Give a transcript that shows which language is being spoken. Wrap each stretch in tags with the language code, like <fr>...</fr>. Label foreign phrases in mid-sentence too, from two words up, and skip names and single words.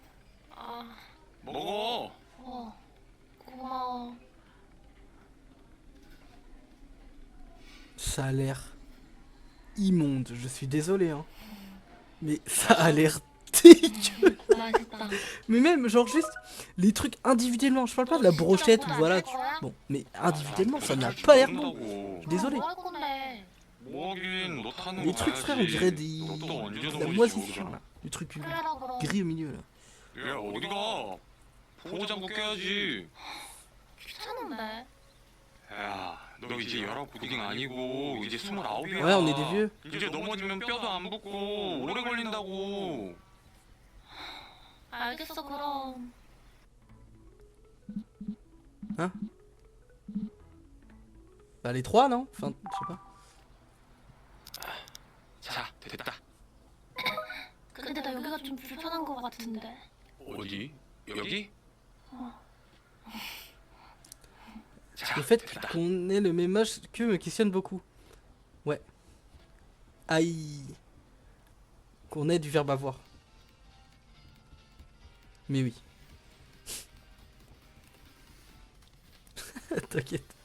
<ko>먹어. 고마워.</ko> <fr>Ça a l'air immonde, je suis désolé, hein. Mais ça a l'air dégueu.</fr> <ko>맛있다.</ko> <fr>Mais même, genre juste, les trucs individuellement, je parle pas de la brochette ou voilà. Bon, mais individuellement, ça n'a pas l'air bon. Je suis désolé.</fr> <ko>뭐 할 건데? 뭐하긴 너 타는</ko> <fr>Les</fr> <ko>거</ko> <fr>trucs, frère, on dirait des...</fr> <ko>로또 언제</ko> <fr>de la</fr> <ko>넣어야지,</ko> <fr>moisissure,</fr> <ko>그러잖아.</ko> <fr>là. Du truc</fr> <ko>그래라 그럼.</ko> <fr>gris au milieu, là.</fr> <ko>야 어디가? 보호장구 껴야지. 귀찮은데. 야, 너 이제 19 아니고 이제 29이야.</ko> <fr>Ouais, on est des vieux.</fr> <ko>이제 넘어지면 뼈도 안 붙고 오래 걸린다고. 알겠어 그럼.</ko> <fr>Bah, les trois, non? Enfin, je sais pas.</fr> <ko>자, 됐다. 근데 나 여기가 좀 불편한 것 같은데. 어디? 여기? 자,</ko> <fr>Le fait</fr> <ko>됐다.</ko> <fr>qu'on ait le même âge que me questionne beaucoup. Ouais. Aïe. Qu'on ait du verbe avoir. Mais oui. T'inquiète.</fr>